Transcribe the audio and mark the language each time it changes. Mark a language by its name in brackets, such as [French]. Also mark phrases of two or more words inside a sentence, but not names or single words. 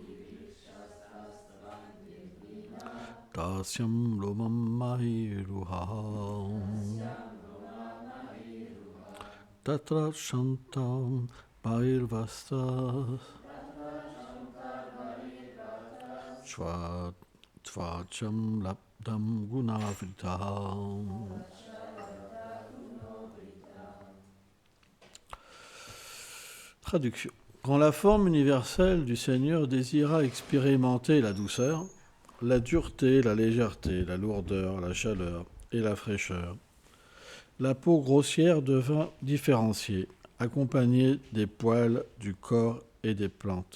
[Sanskrit] Tasyam Lomam Mahiruham Tatra Shantam Bhairvasta Tvacham Labdam Gunavitam. [French] Traduction. Quand la forme universelle du Seigneur désira expérimenter la douceur, la dureté, la légèreté, la lourdeur, la chaleur et la fraîcheur, la peau grossière devint différenciée, accompagnée des poils du corps et des plantes.